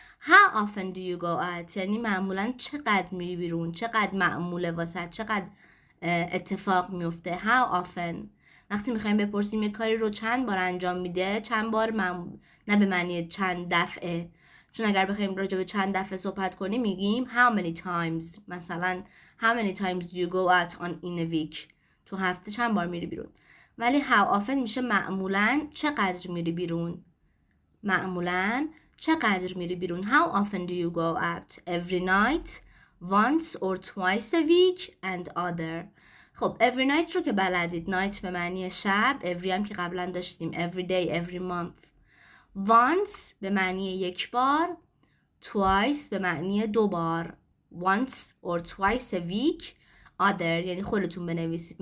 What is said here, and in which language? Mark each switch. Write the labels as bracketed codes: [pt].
[en] How often do you go out؟ [fa] یعنی معمولاً چقدر میری بیرون، چقدر معموله واسه، چقدر اتفاق میفته. [en] How often. [fa] وقتی میخوایم بپرسیم یک کاری رو چند بار انجام میده، چند بار نه به معنی چند دفعه، چون اگر بخوایم راجع به چند دفعه صحبت کنیم میگیم [en] how many times. [fa] مثلا [en] how many times do you go out in a week؟ [fa] تو هفته چند بار میری بیرون. ولی [en] how often [fa] میشه معمولاً چقدر میری بیرون. معمولاً چقدر میری بیرون. [en] How often do you go out? Every night, once or twice a week and other. [fa] خب [en] every night [fa] رو که بلدید. night به معنی شب. every هم که قبلا داشتیم. [en] every day, every month. [fa] once به معنی یک بار. twice به معنی 2 بار. [en] once or twice a week. [fa] other یعنی خودتون بنویسید.